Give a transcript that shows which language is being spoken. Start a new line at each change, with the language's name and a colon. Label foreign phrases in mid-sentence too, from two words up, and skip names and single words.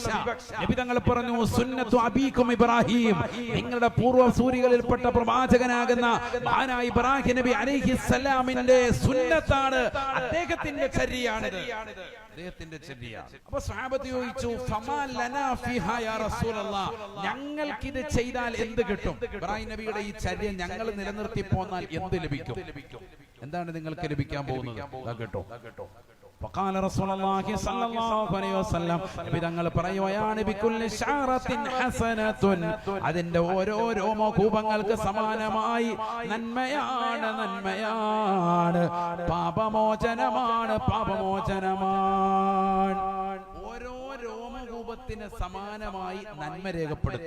Malayalam: നബി തങ്ങൾ പറഞ്ഞു,
Arabic: سنة أبيكم إبراهيم,
Malayalam: നിങ്ങളുടെ പൂർവ്വസൂരികളിൽപ്പെട്ട പ്രവാചകനാകുന്ന മഹാനായ ഇബ്രാഹിം നബി അലൈഹിസ്സലാമിന്റെ സുന്നത്താണ്, അദ്ദേഹത്തിന്റെ ചര്യയാണിത്, അദ്ദേഹത്തിന്റെ ചര്യ. അപ്പൊ സ്വഹാബത്ത് ചോദിച്ചു,
Arabic: فما لنا فيها يا رسول الله,
Malayalam: ഞങ്ങൾക്ക് ഇത് ചെയ്താൽ എന്ത് കിട്ടും? ഇബ്രാഹിം നബിയുടെ ഈ ചര്യ ഞങ്ങൾ നിലനിർത്തി പോന്നാൽ എന്ത് ലഭിക്കും? എന്താണ് നിങ്ങൾക്ക് ലഭിക്കാൻ പോകുന്നത്? കേട്ടോ.
Arabic: فقال رسول الله صلى الله عليه وسلم,
Malayalam: നബി തങ്ങൾ പറയുകയാണ്,
Arabic: بكل شعرة حسنة,
Malayalam: അതിന്റെ ഓരോ രോമകൂപങ്ങൾക്ക് സമാനമായി നന്മയാണ്, നന്മയാണ്, പാപമോചനമാണ്, പാപമോചനമാണ്. ഓരോ രോമകൂപത്തിന് സമാനമായി നന്മ രേഖപ്പെടുത്തും.